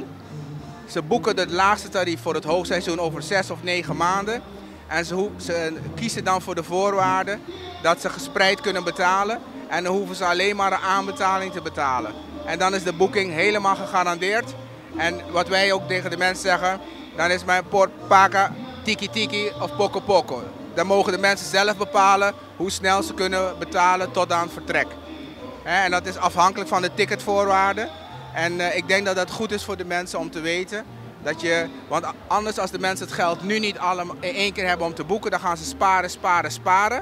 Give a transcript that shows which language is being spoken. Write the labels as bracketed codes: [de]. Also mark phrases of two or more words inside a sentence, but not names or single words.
[nl] Ze boeken het laagste tarief voor het hoogseizoen over 6 of 9 maanden. En ze kiezen dan voor de voorwaarden dat ze gespreid kunnen betalen. En dan hoeven ze alleen maar een aanbetaling te betalen. En dan is de boeking helemaal gegarandeerd. En wat wij ook tegen de mensen zeggen, dan is mijn [pap] paga tiki tiki [nl] of [pap] poco poco. [nl] Dan mogen de mensen zelf bepalen hoe snel ze kunnen betalen tot aan vertrek. En dat is afhankelijk van de ticketvoorwaarden. En ik denk dat dat goed is voor de mensen om te weten. Want anders als de mensen het geld nu niet allemaal in 1 keer hebben om te boeken, dan gaan ze sparen.